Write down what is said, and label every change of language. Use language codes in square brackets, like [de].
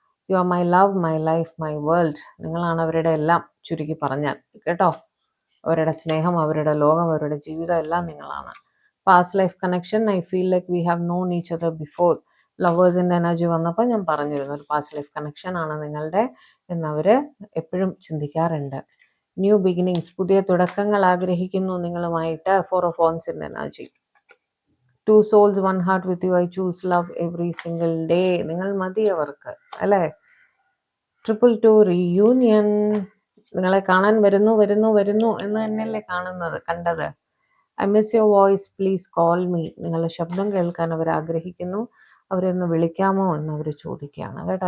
[en] You are my love, my life, my world. [ml] നിങ്ങളാണ് അവരുടെ എല്ലാം, ചുരുക്കി പറഞ്ഞാൽ കേട്ടോ. അവരുടെ സ്നേഹം, അവരുടെ ലോകം, അവരുടെ ജീവിതം എല്ലാം നിങ്ങളാണ്. [en] Past life connection, I feel like we have known each other before. [ml] ലവേഴ്സിൻ്റെ energy വന്നപ്പോൾ ഞാൻ പറഞ്ഞിരുന്നു ഒരു പാസ്റ്റ് ലൈഫ് കണക്ഷൻ ആണ് നിങ്ങളുടെ എന്നവർ എപ്പോഴും ചിന്തിക്കാറുണ്ട്. [en] new beginnings, [ml] പുതിയ തുടക്കങ്ങൾ ആഗ്രഹിക്കുന്നു നിങ്ങളുമായിട്ട്. [en] 4 of വാൻസിൻ്റെ energy. 2 souls 1 heart with you, I choose love every single day. [ml] നിങ്ങൾ മതി അവർക്ക് അല്ലേ. 222 റീയൂണിയൻ, നിങ്ങളെ കാണാൻ വരുന്നു വരുന്നു വരുന്നു എന്ന് തന്നെയല്ലേ കണ്ടത്. [en] I miss your voice, please call me. [ml] നിങ്ങളുടെ ശബ്ദം കേൾക്കാൻ അവർ ആഗ്രഹിക്കുന്നു, അവരൊന്ന് വിളിക്കാമോ എന്ന് അവർ ചോദിക്കുകയാണ് കേട്ടോ.